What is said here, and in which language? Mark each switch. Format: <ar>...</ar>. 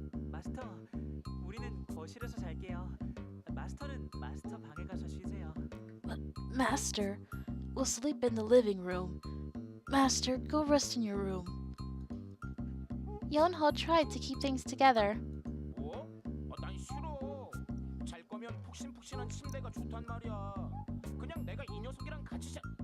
<ko>마스터, 우리는 거실에서 잘게요. 마스터는 마스터 방에 가서 쉬세요.</ko> <en>Master, we'll sleep in the living room. Master, go rest in your room. Yonho tried to keep things together.</en> <ko>뭐? 난 싫어. 잘 거면 푹신푹신한 침대가 좋단 말이야. 그냥 내가 이 녀석이랑 같이 자.</ko>